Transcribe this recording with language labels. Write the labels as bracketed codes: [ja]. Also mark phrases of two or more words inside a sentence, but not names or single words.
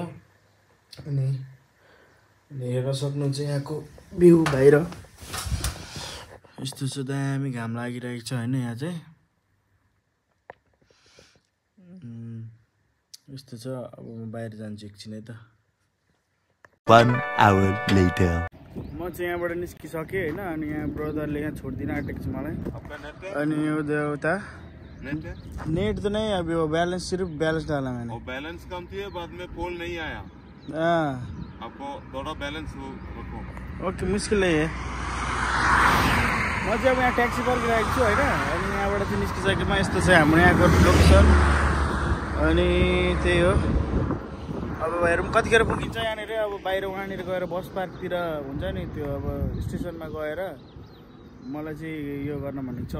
[ne] अनि हेर्न सक्नुहुन्छ यहाँको भ्यू बाहिर यस्तो छ। दामी घाम लागिरहेको छ होइन यहाँ चाहिँ यस्तो छ। अब म बाहिर जान्छु एकछिन है त। [en] 1 hour later. [ne] म चाहिँ यहाँबाट निस्किसकेँ होइन। अनि यहाँ ब्रदरले यहाँ छोडिदिन आँटेको छ मलाई। अनि यो उता [hi] नेट तो नहीं अभी वो बैलेंस सिर्फ बैलेंस डाला मैंने। और बैलेंस कम थी बाद में कॉल नहीं आया। हाँ आपको थोड़ा बैलेंस रखो। ओके मुस्किल है। [ne] म चाहिँ अब यहाँ ट्याक्सी पर्खिरहेको छु होइन। अनि यहाँबाट चाहिँ निस्किसकेमा यस्तो छ हाम्रो यहाँको लोकेसन। अनि त्यही हो। अब हेरौँ कतिखेर पुगिन्छ यहाँनिर। अब बाहिर वहाँनिर गएर बस पार्कतिर हुन्छ नि त्यो अब स्टेसनमा गएर मलाई चाहिँ यो गर्न भनेको छ।